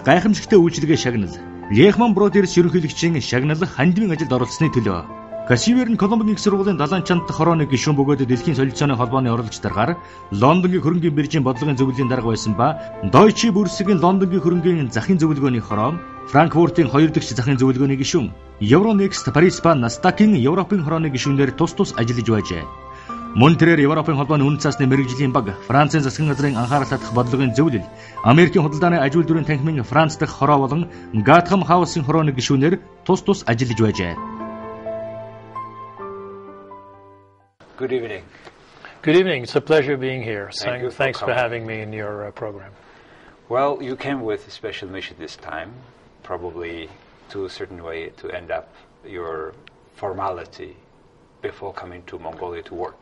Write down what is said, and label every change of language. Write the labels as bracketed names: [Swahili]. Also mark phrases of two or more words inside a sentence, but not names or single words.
[Mongolian] гайхамшигтай үйлчилгээ шагнал Lehman Brothers ерөнхийлөгчийн шагнал хандивын ажилд оролцсны төлөө Xavier нь Колумбийн их сургуулийн 70 чанд хорооны гишүүн бөгөөд дэлхийн солилцооны холбооны орлогч дараагаар Лондонгийн хөрөнгийн биржийн бодлогын зөвлөлийн дарга байсан ба Deutsche Börse-гийн Лондонгийн хөрөнгийн захын зөвлөгөөний хороо, Франкфуртын 2 дахь захын зөвлөгөөний гишүүн, Euronext Paris ба Nasdaq-ийн Европын хорооны гишүүнээр тус ажиллаж байжээ. Мөн тэрээр Европын холбооны үнэт цаасны мэрэгжлийн баг, Францын засгийн газрын анхаарал татах бодлогын зөвлөл, Америкийн худалдааны аж үйлдвэрийн танхимын Франц дахь хороо болон Gotham House-ын хорооны гишүүнээр тус ажиллаж байжээ. [English] Good evening. Good evening. It's a pleasure being here. Thanks for having me in your program. Well, you came with a special mission this time, probably to a certain way to end up your formality before coming to Mongolia to work.